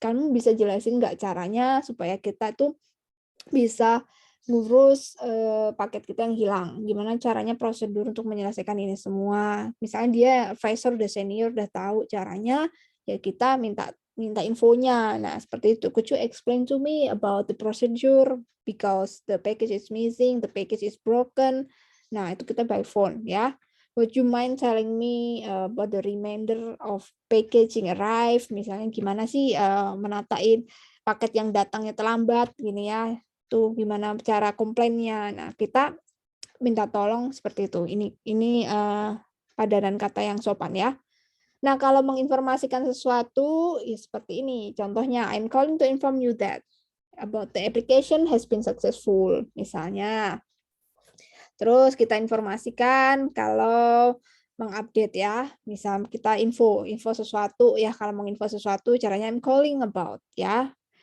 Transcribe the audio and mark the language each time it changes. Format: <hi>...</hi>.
<id>Kamu bisa jelasin nggak caranya supaya kita tuh bisa ngurus paket kita yang hilang. Gimana caranya prosedur untuk menyelesaikan ini semua. Misalnya dia advisor udah senior, udah tahu caranya, ya kita minta infonya. Nah, seperti itu.</id> <en>Could you explain to me about the procedure because the package is missing, the package is broken. Nah, itu kita by phone ya. Would you mind telling me about the remainder of packaging arrive?</en> <id>Misalnya gimana sih menatain paket yang datangnya terlambat gini ya, tuh gimana cara komplainnya. Nah, kita minta tolong seperti itu. Ini padanan kata yang sopan ya. Nah, kalau menginformasikan sesuatu ya seperti ini.</id> <en>Contohnya, I'm calling to inform you that about the application has been successful.</en> <id>Misalnya. Terus kita informasikan kalau mengupdate ya. Misal kita info sesuatu ya, kalau menginfo sesuatu caranya I'm calling about ya.</id>